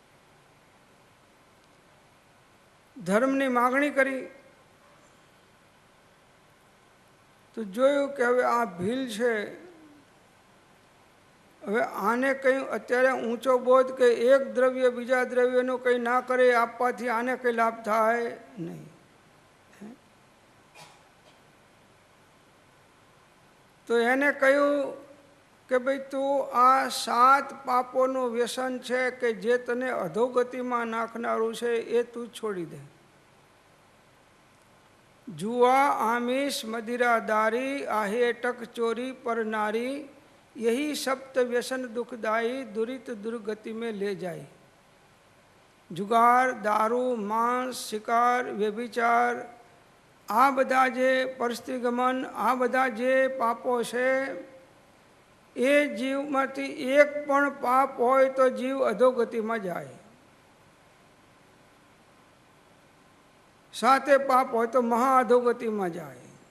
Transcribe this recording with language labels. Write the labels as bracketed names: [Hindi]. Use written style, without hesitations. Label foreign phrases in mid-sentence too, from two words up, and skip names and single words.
[Gujarati] ધર્મની માગણી કરી તો જોયું કે હવે આ ભીલ છે, હવે આને કંઈ અત્યારે ઊંચો બોધ કે એક દ્રવ્ય બીજા દ્રવ્યનું કંઈ ના કરે આપવાથી આને કંઈ લાભ થાય નહીં. તો એને કહ્યું કે ભાઈ તું આ 7 પાપોનું વ્યસન છે કે જે તને અધોગતિમાં નાખનારું છે એ તું છોડી દે. [Hindi] जुआ आमिष मदिरा दारी आहे टक चोरी पर नारी यही सप्त व्यसन दुखदाई दुरित दुर्गति में ले जाए. [Gujarati] જુગાર, દારૂ, માંસ, શિકાર, વ્યભિચાર આ બધા જે પરસ્ત્રીગમન, આ બધા જે પાપો છે, એ જીવમાંથી એક પણ પાપ હોય તો જીવ અધોગતિમાં જાય, સાથે પાપ હોય તો મહા અધોગતિમાં જાય.